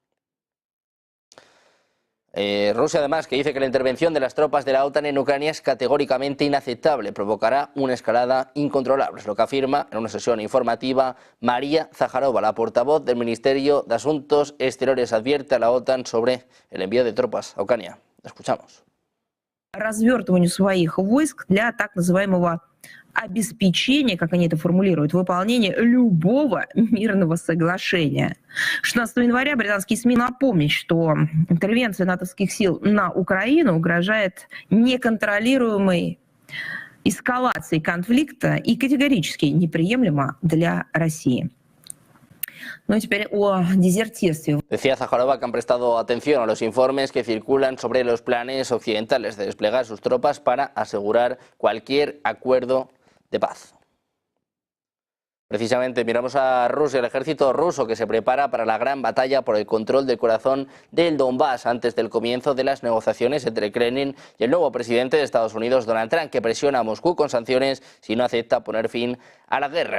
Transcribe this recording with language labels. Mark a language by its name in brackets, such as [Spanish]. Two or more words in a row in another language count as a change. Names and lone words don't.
[Spanish] Rusia, además, que dice que la intervención de las tropas de la OTAN en Ucrania es categóricamente inaceptable, provocará una escalada incontrolable, es lo que afirma en una sesión informativa María Zaharova, la portavoz del Ministerio de Asuntos Exteriores, advierte a la OTAN sobre el envío de tropas a Ucrania. Escuchamos. [Russian] Развертыванию своих войск для так называемого обеспечения, как они это формулируют, выполнения любого мирного соглашения. 16 января британские СМИ напомнят, что интервенция натовских сил на Украину угрожает неконтролируемой эскалацией конфликта и категорически неприемлема для России. Ну и теперь о дезертирстве. [Spanish] Decía Zaharova que han prestado atención a los informes que circulan sobre los planes occidentales de desplegar sus tropas para asegurar cualquier acuerdo de paz. Precisamente miramos a Rusia, el ejército ruso que se prepara para la gran batalla por el control del corazón del Donbass antes del comienzo de las negociaciones entre Kremlin y el nuevo presidente de Estados Unidos, Donald Trump, que presiona a Moscú con sanciones si no acepta poner fin a la guerra.